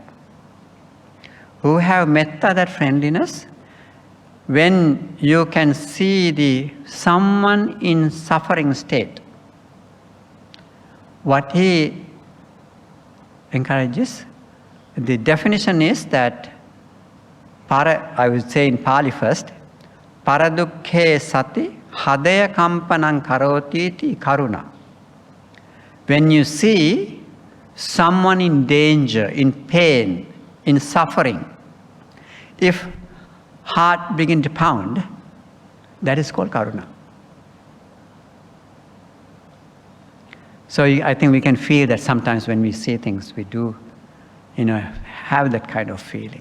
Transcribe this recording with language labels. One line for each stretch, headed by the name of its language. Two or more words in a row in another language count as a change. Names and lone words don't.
English: Who have metta, that friendliness, when you can see someone in suffering state, what he encourages, the definition is that, I would say in Pali first,
Pali: paradukhe sati hadaya kampanang karotiti karuna.
English: When you see someone in danger, in pain, in suffering, if heart begin to pound, that is called karuna. So I think we can feel that sometimes when we see things, we do, have that kind of feeling.